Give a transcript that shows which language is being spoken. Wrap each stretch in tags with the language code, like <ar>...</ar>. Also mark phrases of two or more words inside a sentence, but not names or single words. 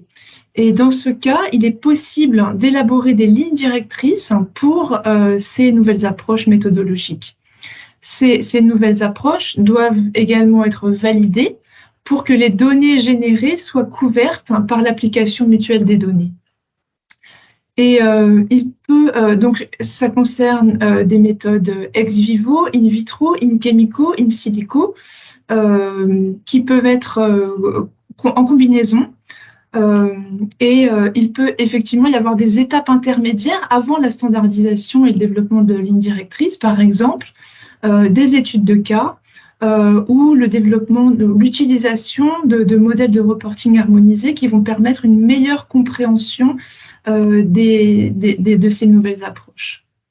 <fr>Et dans ce cas, il est possible d'élaborer des lignes directrices pour ces nouvelles approches méthodologiques. Ces nouvelles approches doivent également être validées pour que les données générées soient couvertes par l'application mutuelle des données. Et donc ça concerne des méthodes ex vivo, in vitro, in chemico, in silico, qui peuvent être en combinaison. Il peut effectivement y avoir des étapes intermédiaires avant la standardisation et le développement de lignes directrices, par exemple des études de cas ou le développement, l'utilisation de modèles de reporting harmonisés qui vont permettre une meilleure compréhension de ces nouvelles approches.</fr>